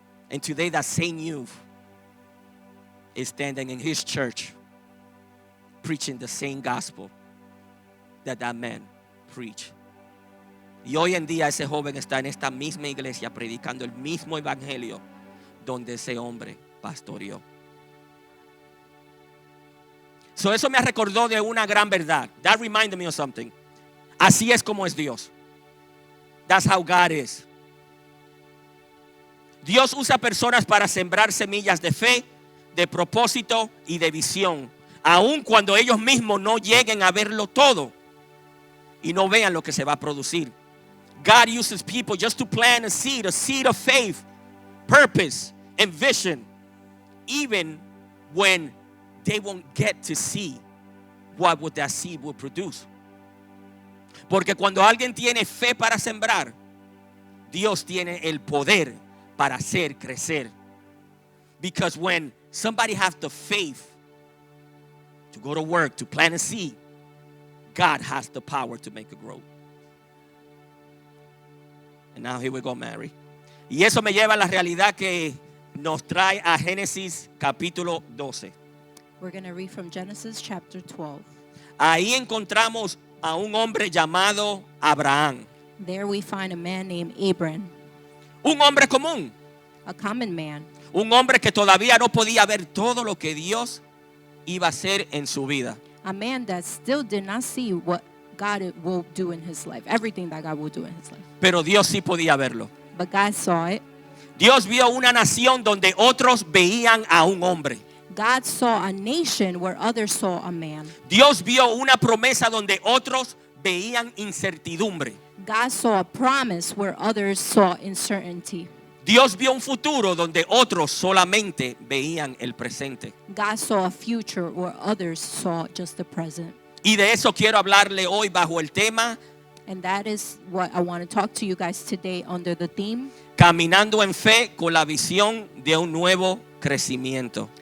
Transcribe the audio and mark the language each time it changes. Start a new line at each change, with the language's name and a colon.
English: And today that same youth is standing in his church preaching the same gospel that man preached.
Spanish: Y hoy en día ese joven está en esta misma iglesia predicando el mismo evangelio donde ese hombre pastoreó. So eso me recordó de una gran verdad.
English: That reminded me of something.
Spanish: Así es como es Dios.
English: That's how God is.
Spanish: Dios usa personas para sembrar semillas de fe, de propósito y de visión, aun cuando ellos mismos no lleguen a verlo todo y no vean lo que se va a producir.
English: God uses people just to plant a seed of faith, purpose and vision. even when they won't get to see what would that seed will produce.
Spanish: Porque cuando alguien tiene fe para sembrar, Dios tiene el poder para hacer crecer.
English: Because when somebody has the faith to go to work, to plant a seed, God has the power to make it grow. And now here we go, Mary.
Spanish: Y eso me lleva a la realidad que nos trae a Génesis capítulo 12.
English: We're going to read from Genesis chapter 12.
Spanish: Ahí encontramos a un hombre llamado Abraham.
English: There we find a man named Abram,
Spanish: Un hombre común.
English: a common man,
Spanish: Un hombre que todavía no podía ver todo lo que Dios iba a hacer en su vida.
English: a man that still did not see what God will do in his life, everything that God will do in his life.
Spanish: Pero Dios sí podía verlo.
English: But God saw it.
Spanish: Dios vio una nación donde otros veían a un hombre.
English: God saw a nation where others saw a man.
Spanish: Dios vio una promesa donde otros veían incertidumbre.
English: God saw a promise where others saw uncertainty.
Spanish: Dios vio un futuro donde otros solamente veían el presente.
English: God saw a future where others saw just the present.
Spanish: Y de eso quiero hablarle hoy bajo el tema
English: And that is what I want to talk to you guys today under the theme,
Spanish: Caminando en fe con la visión de un nuevo crecimiento.